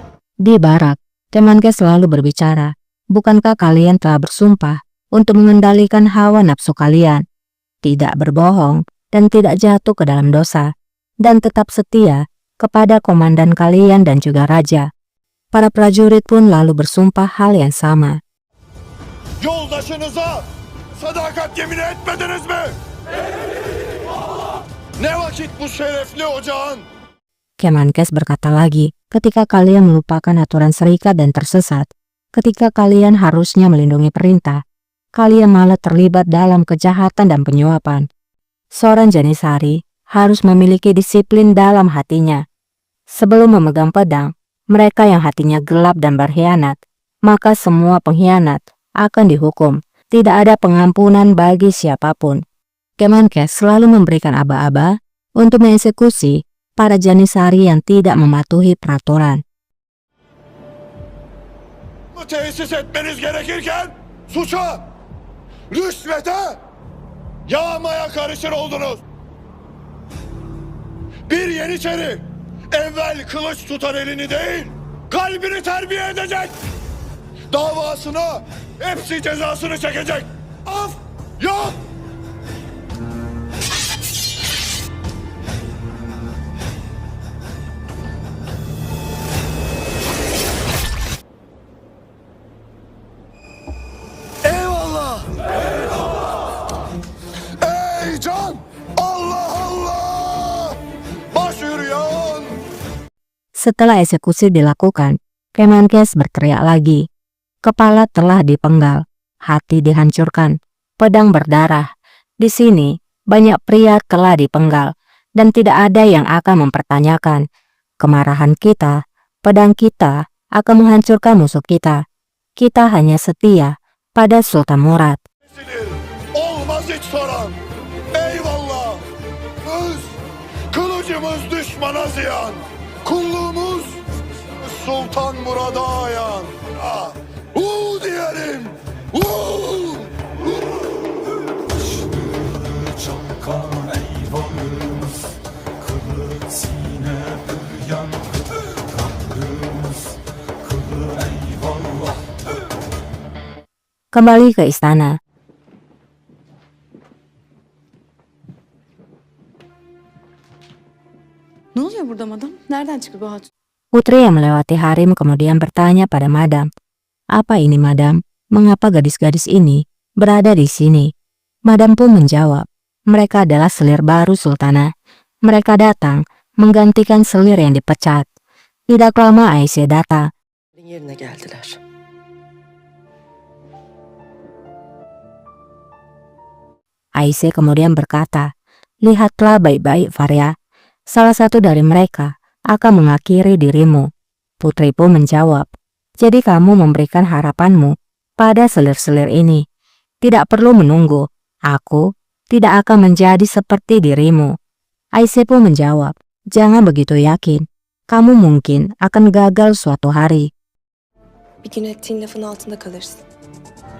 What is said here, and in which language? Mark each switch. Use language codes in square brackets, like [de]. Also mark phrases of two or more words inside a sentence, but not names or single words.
[id] Di barak, Kemenkes selalu berbicara, "Bukankah kalian telah bersumpah untuk mengendalikan hawa nafsu kalian, tidak berbohong dan tidak jatuh ke dalam dosa, dan tetap setia kepada komandan kalian dan juga raja?" Para prajurit pun lalu bersumpah hal yang sama. [tr] Yoldaşınıza sadakat yemini etmediniz mi? Ne vakit bu şerefli ocağın [id] Kemenkes berkata lagi, "Ketika kalian melupakan aturan serikat dan tersesat, Ketika kalian harusnya melindungi perintah, kalian malah terlibat dalam kejahatan dan penyuapan. Seorang Janisari harus memiliki disiplin dalam hatinya. Sebelum memegang pedang, mereka yang hatinya gelap dan berkhianat, maka semua pengkhianat akan dihukum. Tidak ada pengampunan bagi siapapun. Kemenkes selalu memberikan aba-aba untuk mengeksekusi para Janisari yang tidak mematuhi peraturan. [tr] Tesis etmeniz gerekirken suça, rüşvete, yağmaya karışır oldunuz. Bir Yeniçeri evvel kılıç tutar elini değil, kalbini terbiye edecek. Davasına hepsi cezasını çekecek. Af yok. Eyvallah. Ey can! Allah Allah! Başyürüyen! [id] Setelah eksekusi dilakukan, Kemenkes berteriak lagi. Kepala telah dipenggal, hati dihancurkan, pedang berdarah. Di sini, banyak pria telah dipenggal, dan tidak ada yang akan mempertanyakan. Kemarahan kita, pedang kita, akan menghancurkan musuh kita. Kita hanya setia pada Sultan Murad. [tr] Olmaz hiç soran. Eyvallah. Biz kılıcımız düşmana ziyan. Kulluğumuz Sultan Murad'a ayan. Ah, diyelim. Çalkan eyvalımız, kılı sine büryan, Rabbimiz kılı eyvallah. [id] Kembali ke istana. [tr] Ne oluyor burada madam? Nereden çıktı bu hatun? [id] Putri yang melewati harem kemudian bertanya pada madam, "Apa ini madam? Mengapa gadis-gadis ini berada di sini?" Madam pun menjawab, "Mereka adalah selir baru Sultana. Mereka datang menggantikan selir yang dipecat." Tidak lama Aisyah datang. [tr] Yerine geldiler. [id] Aisyah kemudian berkata, "Lihatlah baik-baik Faria. Salah satu dari mereka akan mengakhiri dirimu." Putri pun menjawab, "Jadi kamu memberikan harapanmu pada selir-selir ini. Tidak perlu menunggu. Aku tidak akan menjadi seperti dirimu." Aisyah pun menjawab, "Jangan begitu yakin. Kamu mungkin akan gagal suatu hari." [tr] Bir gün ettiğin lafın altında kalırsın.